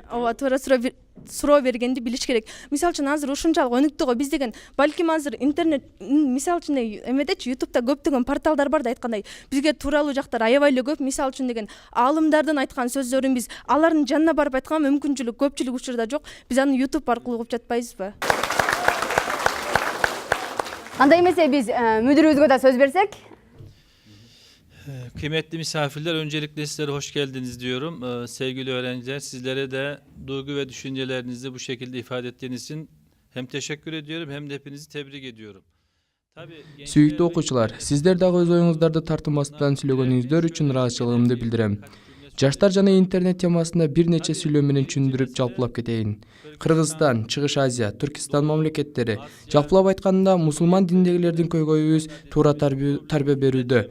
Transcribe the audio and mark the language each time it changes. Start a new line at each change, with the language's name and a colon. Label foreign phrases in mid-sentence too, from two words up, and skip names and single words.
Kyrgyz: Ооба, туура суроо бергенди билиш керек. Мисалы үчүн азыр ушунчалык өнүктү го, биз деген балким азыр интернет мисалы үчүн эмедечи YouTube'да көптөгөн порталдар бар да, айткандай бизге тууралуу жактар аябай эле көп. Мисалы үчүн деген аалымдардын айткан сөздөрүн биз алардын жанына барып айтканга мүмкүнчүлүк көпчүлүк учурда жок. Биз аны YouTube аркылуу угуп жатпайбызбы? Андай эмесе биз мүдүрүбүзгө да сөз берсек.
Turkish: Kıymetli misafirler, öncelikle sizlere hoş geldiniz diyorum. Sevgili öğrenciler, sizlere de duygu ve düşüncelerinizi bu şekilde ifade ettiğiniz için hem teşekkür ediyorum hem de hepinizi tebrik ediyorum.
Kyrgyz: Сүйүктүү окуучулар, сиздер дагы өз оюңуздарды тартынбастан сүйлөгөнүңүздөр үчүн ыраазычылыгымды билдирем. Жаштар жана интернет темасында бир нече сүйлөө менен түшүндүрүп жалпылап кетейин. Кыргызстан, Чыгыш Азия, Түркистан мамлекеттери, жалпылап айтканда мусулман диндегилердин көйгөйүбүз туура тарбия берүүдө.